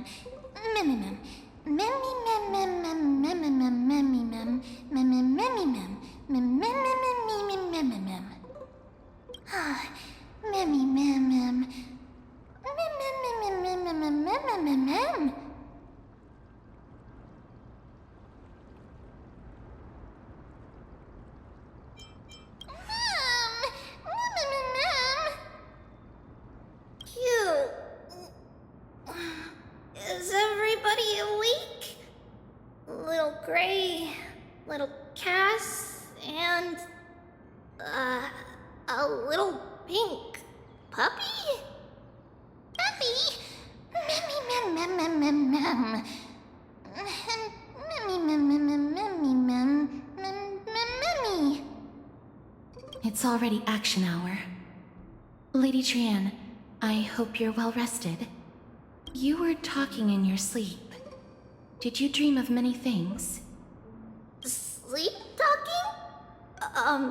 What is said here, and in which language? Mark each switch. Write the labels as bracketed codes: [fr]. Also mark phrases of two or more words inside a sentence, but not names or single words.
[en] Memmy mem. Memmy mem mem mem memmy mem memmy mem. Memmy memmy mem. Mem mem mem mem mem mem mem. Ah, memmy mem mem. Mem mem mem mem mem mem mem mem mem. Is everybody awake? Little Gray, little Cass, and a little pink puppy? Puppy? Memmy mem mem mem mem mem. Memmy mem mem mem memmy mem mem memmy. It's already action hour. Lady Trian, I hope you're well rested. You were talking in your sleep. Did you dream of many things? Sleep talking?